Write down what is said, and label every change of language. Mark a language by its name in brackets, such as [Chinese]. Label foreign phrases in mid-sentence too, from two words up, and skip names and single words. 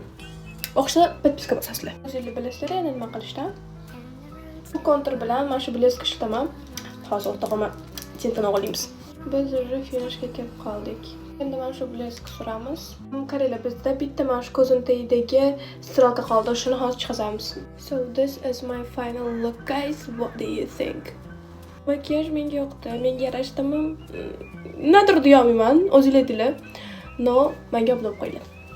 [Uzbek] O'xshasa podpiska bosasizlar. O'zingizlar bilasizlar endi nima qilishdan. Bu kontur bilan mana shu blesk ishlataman. Hozir o'rtog'imga tintani olamiz. Biz уже finishga kelib qoldik. Endi mana shu blesk suramiz. Qaranglar, bizda bitta mana shu ko'zim tagidagi strelka qoldi. Shuni hozir chiqazamiz. [English] So this is my final look, guys. What do you think? [Uzbek] Makiyaj menga yoqdi, menga yarashdimi? Nimadir deyolmayman, o'zinglar deylar. No, menga obdab qo'yinglar.